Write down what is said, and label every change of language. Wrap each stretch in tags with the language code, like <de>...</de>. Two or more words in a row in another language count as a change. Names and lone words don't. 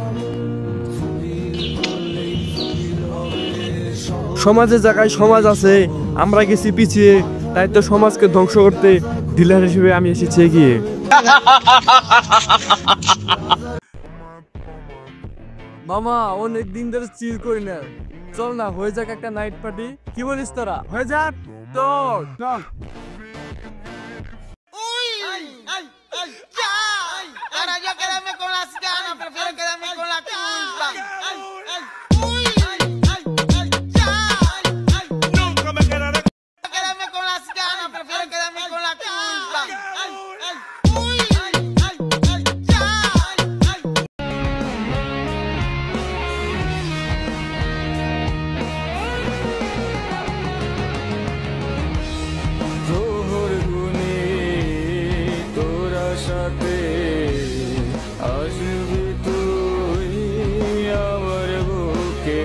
<bn>সমাজের জায়গায় সমাজ আছে, আমরা গেছি পিছিয়ে, তাই তো সমাজকে ধ্বংস করতে ডিলার হিসেবে আমি এসেছি এগিয়ে। মামা অনেক দিন ধরে চিল করি না, চল না হয়ে যাক একটা</bn> <en>night party,</en> <bn>কি বলিস তোরা? হয়ে যাক তো, চল।</bn> <es>Ahora yo quedarme con las ganas, prefiero quedarme con la culpa. Nunca me quedaré. Quedarme con las ganas, prefiero quedarme con la culpa.</es> <bn>তোর গুণে তোরা সাথে আসবি তুই আমার বুকে।</bn>